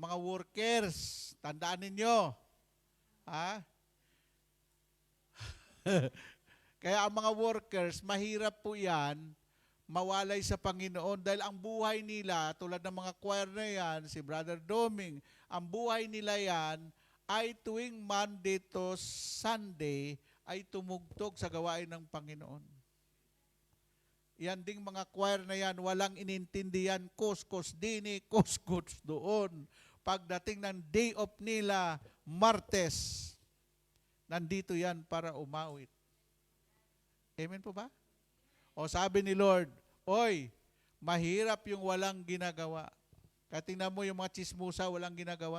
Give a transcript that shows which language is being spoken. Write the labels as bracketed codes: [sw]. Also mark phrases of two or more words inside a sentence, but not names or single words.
[tl] Mga workers, tandaan ninyo. Kaya ang mga workers, mahirap po yan mawalay sa Panginoon dahil ang buhay nila, tulad ng mga choir na yan, si Brother Doming, ang buhay nila yan ay tuwing [en] Monday to Sunday [tl] ay tumugtog sa gawain ng Panginoon. Yan ding mga choir na yan, walang inintindihan, kus-kus dini, kus-kus doon. Pagdating ng day off nila, Martes, nandito yan para umawit. Amen po ba? O sabi ni Lord, "Oy, mahirap yung walang ginagawa." Kaya tingnan mo yung mga chismusa, walang ginagawa.